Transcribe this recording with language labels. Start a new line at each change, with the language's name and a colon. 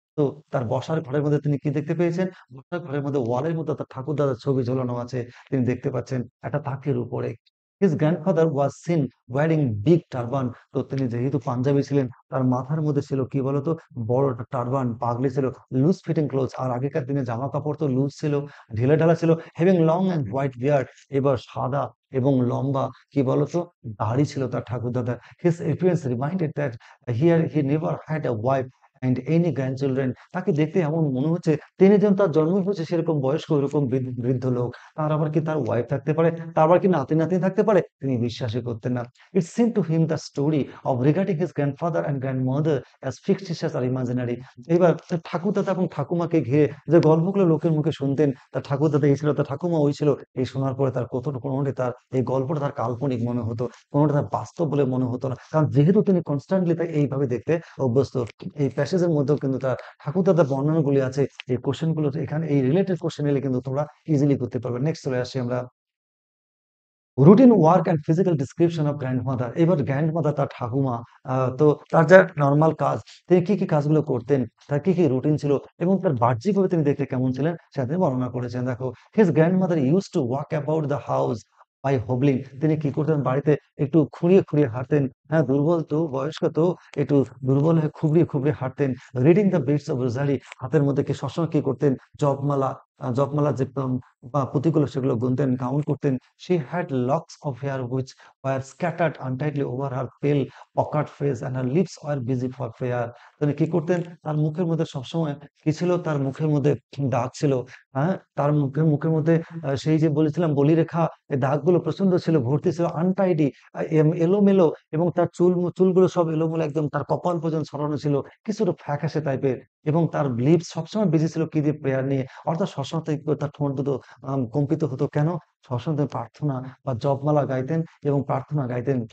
Bangla: তো তার বসার ঘরের মধ্যে তিনি কি দেখতে পেয়েছেন? বসার ঘরের মধ্যে ওয়ালের মধ্যে তার ঠাকুরদাদার ছবি ঝোলানো আছে। তিনি দেখতে পাচ্ছেন একটা তাকের উপরে।
English: His grandfather was seen wearing big turban.
Bangla: তো তিনি যেহেতু পাঞ্জাবি ছিলেন, তার মাথার মধ্যে ছিল কি বলতো? বড় একটা টারবান, পাগড়ি ছিল, লুজ ফিটিং ক্লোথস। আর আগেকার দিনে জামা-কাপড় তো লুজ ছিল, ঢিলেঢালা ছিল।
English: Having long and white beard,
Bangla: এবার সাদা এবং লম্বা কি বলতো? দাড়ি ছিল তার ঠাকুরদাদার।
English: His appearance reminded that here he never had a wife and any grandchildren.
Bangla: তাকে দেখতে এমন মনে হচ্ছে তিনি যেন তার জন্মই হয়েছে সেরকম বয়স্ক ওইরকম বৃদ্ধ লোক। তার আবার কি তার ওয়াইফ থাকতে পারে? তার আবার কি নাতি-নাতনি থাকতে পারে? তিনি বিশ্বাসই করতেন না।
English: It seemed to him the story of regarding his grandfather and grandmother as fictitious or imaginary.
Bangla: এবার তার ঠাকুরদাদা এবং ঠাকুমাকে ঘিরে যে গল্পগুলো লোকের মুখে শুনতেন, তার ঠাকুরদাদা এই ছিল, তার ঠাকুমা ওই ছিল। এই শোনার পরে তার কোনটি তার এই গল্পটা তার কাল্পনিক মনে হতো। কোনটা তার বাস্তব বলে মনে হতো না। কারণ যেহেতু তিনি কনস্ট্যান্টলি এইভাবে দেখতে অভ্যস্ত। এই প্যাসেজের মধ্যেও কিন্তু তার ঠাকুরদাদার বর্ণনাগুলি আছে। এই কোয়েশ্চেন গুলো এখানে এই রিলেটেড কোয়েশ্চেন এলে কিন্তু তোমরা ইজিলি করতে পারবে।
English: next
Bangla: চলে আসি আমরা
English: Routine work and physical description of grandmother.
Bangla: এবার গ্র্যান্ডমাদার তার ঠাকুমা তো তার যা নরমাল কাজ, তিনি কি কাজগুলো করতেন, তার কি রুটিন ছিল এবং তার বাহ্যিকভাবে তিনি দেখতে কেমন ছিলেন সেটা তিনি বর্ণনা করেছেন।
English: দেখো, his grandmother used to walk about the house by hobbling.
Bangla: তিনি কি করতেন? বাড়িতে একটু খুঁড়িয়ে হাঁটতেন। হ্যাঁ, দুর্বল তো, বয়স্ক তো, একটু দুর্বল হয়ে খুবড়িয়ে হাঁটতেন।
English: reading the beads of rosary,
Bangla: হাতের মধ্যে কি সবসময় কি করতেন? জপমালা, জপমালা যে বা পুঁথিগুলো সেগুলো গুনতেন, কাউন্ট করতেন।
English: She had locks of hair which were scattered untidily over her pale, puckered face and her lips were busy for prayer.
Bangla: তিনি কি করতেন? তার মুখের মধ্যে সবসময় কি ছিল? তার মুখের মধ্যে দাগ ছিল। হ্যাঁ, তার মুখের মুখের মধ্যে সেই যে বলেছিলাম বলিরেখা, এই দাগগুলো প্রচন্ড ছিল, ভর্তি ছিল, আনটাইডি, এলোমেলো, এবং তার চুলগুলো সব এলোমেলো, একদম তার কপাল পর্যন্ত ছড়ানো ছিল, কিছুটা ফ্যাকাশে টাইপের, এবং তার লিপস সবসময় বিজি ছিল কি দিয়ে, প্রেয়ার নিয়ে, অর্থাৎ সবসময় তার ঠোঁট দুটো কম্পিত হতো কেন, সবসময় তিনি প্রার্থনা বা জপমালা গাইতেন এবং প্রার্থনা গাইতেন।